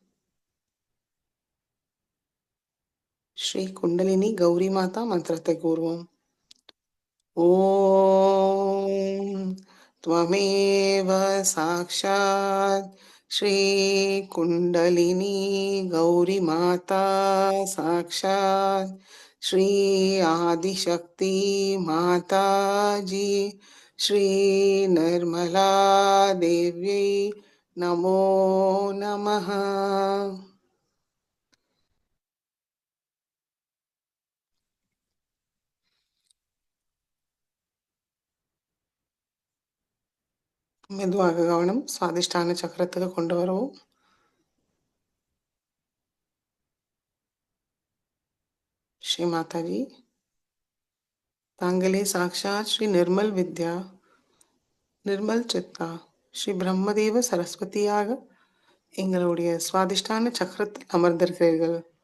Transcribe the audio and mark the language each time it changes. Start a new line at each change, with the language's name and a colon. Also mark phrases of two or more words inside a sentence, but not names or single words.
Tamil: ஸ்ரீ குண்டலினி கௌரி மாதா மந்திரத்தை கூறுவோம்.
Sanskrit: ஓம் त्वमेव साक्षात् श्री कुंडलिनी गौरी माता साक्षात् श्री आदिशक्ति माता जी श्री निर्मला देव्यै नमो नमः.
Tamil: மெதுவாக கவனம் சுவாதிஷ்டான சக்கரத்துக்கு கொண்டு வருவோம். ஸ்ரீ மாதாஜி, தாங்களே சாக்ஷாத் ஸ்ரீ நிர்மல் வித்யா நிர்மல் சித்தா ஸ்ரீ பிரம்மதேவ சரஸ்வதியாக எங்களுடைய சுவாதிஷ்டான சக்கரத்தில் அமர்ந்திருக்கிறீர்கள்.